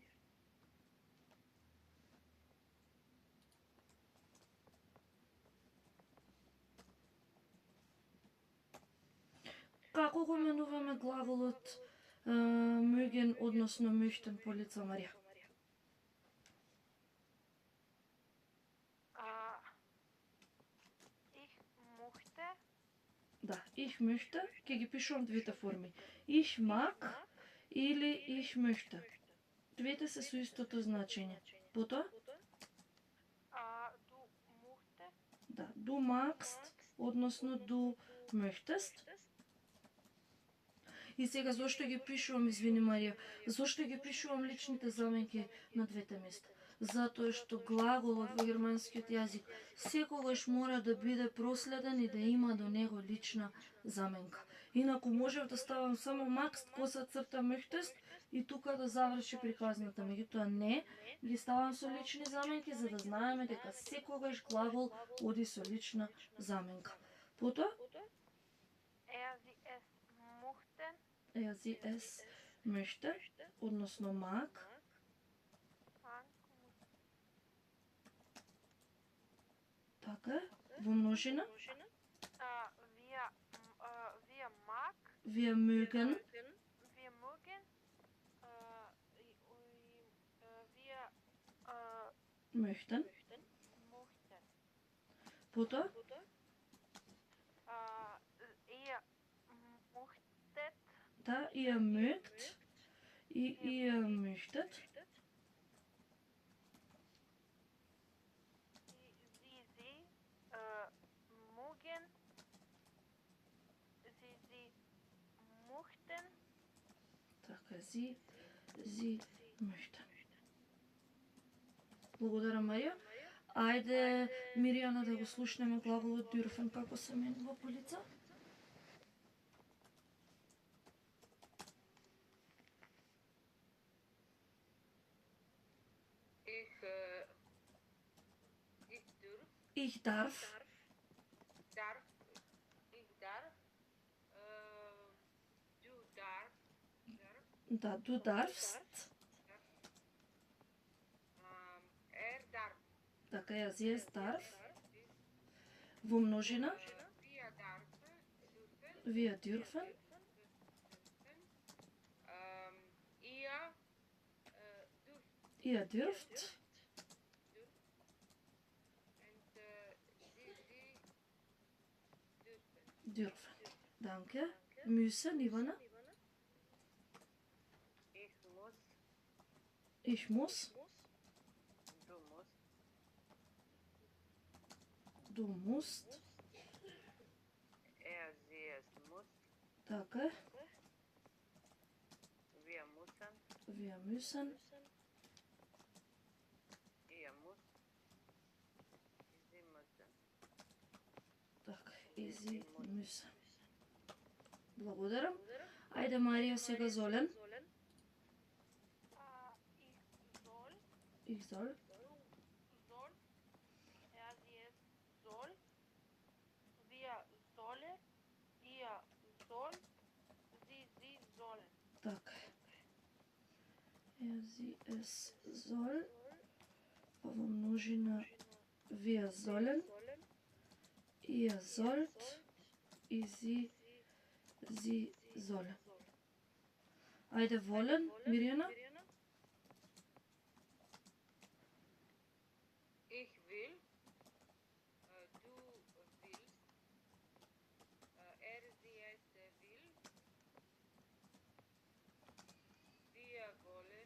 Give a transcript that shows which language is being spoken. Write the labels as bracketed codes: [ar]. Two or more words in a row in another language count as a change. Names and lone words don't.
[mk] Како го менуваме глаголот mögen, односно möchten по лице Марија? [de] Ich möchte. [mk] Да, [de] ich möchte, [mk] ќе ги пишувам двете форми. [de] Ich mag или ich möchte. [mk] Двете се со истото значење. Потоа? [de] Du möchte. Да, du magst, односно du möchtest. [mk] И сега зошто ги пишувам, извини Марија, зошто ги пишувам личните заменки на двете места? Затоа што глаголот во германскиот јазик секогаш мора да биде проследен и да има до него лична заменка. Инаку можев да ставам само magst, коса црта möchtest и тука да заврши приказната. Меѓутоа не, ги ставам со лични заменки за да знаеме дека секогаш глагол оди со лична заменка. Потоа? [de] Sie es Sie möchten. es möchte, [mk] односно mag. Така, во множина. [de] Wir mag. Wir mögen. Wir mögen. Wir Möchten. möchten. [mk] Потоа? [de] Ihr möchtet. Да, ihr mögt и ihr möchtet. Sie mögen. Sie möchten. Така, sie möchten. [mk] Благодарам, Марија. Ајде, Миријана, да го слушнеме глаголот dürfen како се менува по лице. [de] Ich darf. Ich darf. Du darfst. Да, du darfst. Darf. [mk] Така ја, [de] sie es darf. [mk] Во множина. [de] Wir dürfen. Ihr dürft. Dürfen. Danke. Müssen, Ivana. Ich muss. Ich muss. Du musst. Du musst. Sie es muss. [mk] Така е. [de] Wir müssen. Wir müssen. Ihr muss. Sie müssen. [mk] Така е. И [de] sie müssen. [mk] Благодарам. Ајде, Марија, сега Золен. [de] Ich soll. Ich soll. Soll. Sie es soll. Wir sollen. Ihr soll. Sie sollen. [mk] Така е. [de] Sie es soll. [mk] Во множина [de] wir sollen. Ihr sollt. И sie sollen. [mk] Ајде, волен, Мирјана. [de] Ich will. Du willst. Sie es will. Wir wollen.